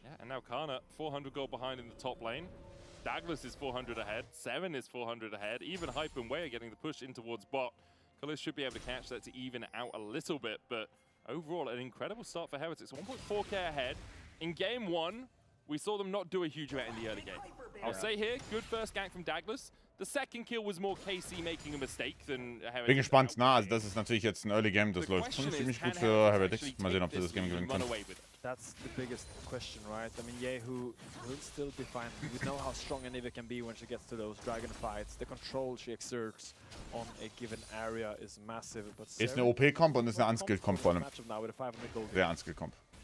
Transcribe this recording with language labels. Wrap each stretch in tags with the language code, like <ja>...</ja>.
<en>Yeah, and now Kana, 400 gold behind in the top lane. Douglas is 400 ahead, Seven is 400 ahead, even Hype and Way are getting the push in towards bot. Kalis should be able to catch that to even out a little bit, but overall, an incredible start for Heretics. 1.4k ahead. In game 1, we saw them not do a huge amount in the early game. I'll say here, good first gank from Douglas. The second kill was more KC making a mistake than Heretics.</en> <de>Bin gespannt, also das ist natürlich jetzt ein Early Game, das läuft schon ziemlich gut für Heretics. Mal sehen, ob sie das Game gewinnen können.</de> <en>That's the biggest question, right? I mean, Yahoo will still be fine. We know how strong Anivia can be when she gets to those dragon fights. The control she exerts on a given area is massive. But</en> <de>ist eine OP-Comp und ist eine Unskilled-Comp vor allem. Sehr Unskilled-Comp.</de>